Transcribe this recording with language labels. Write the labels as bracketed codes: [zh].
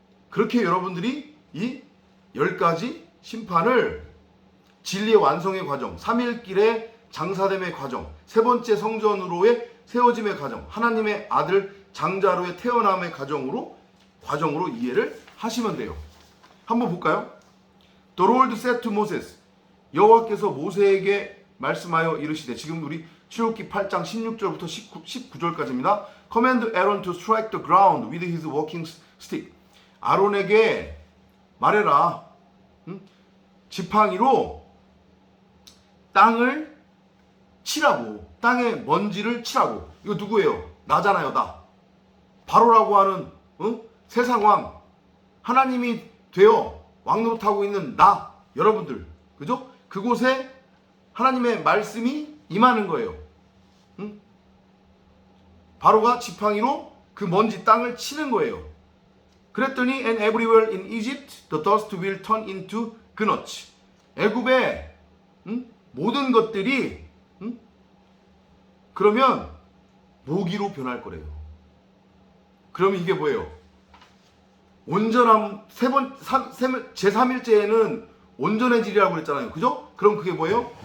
[ko] 그렇게 여러분들이 이 10가지 심판을, 진리의 완성의 과정, 3일길의 장사됨의 과정, 세 번째 성전으로의 세워짐의 과정, 하나님의 아들 장자로의 태어남의 과정으로 이해를 하시면 돼요. 한번 볼까요? [en] The Lord said to Moses, [ko] 여호와께서 모세에게 말씀하여 이르시되, 지금 우리 출애굽기 8장 16절부터 19절까지입니다. [en] Command Aaron to strike the ground with his walking stick. [ko] 아론에게 말해라. 지팡이로 땅을 치라고. 땅에 먼지를 치라고. 이거 누구예요? 나잖아요, 나. 바로라고 하는 세상왕. 하나님이 되어 왕노릇하고 있는 나. 여러분들. 그죠? 그곳에 하나님의 말씀이 임하는 거예요. 바로가 지팡이로 그 먼지 땅을 치는 거예요. 그랬더니 [en] and everywhere in Egypt the dust will turn into gnuts. [ko] 애굽의 모든 것들이 그러면 모기로 변할 거래요. 그러면 이게 뭐예요? 온전함 제3일째에는 온전해지리라고 그랬잖아요. 그죠? 그럼 그게 뭐예요?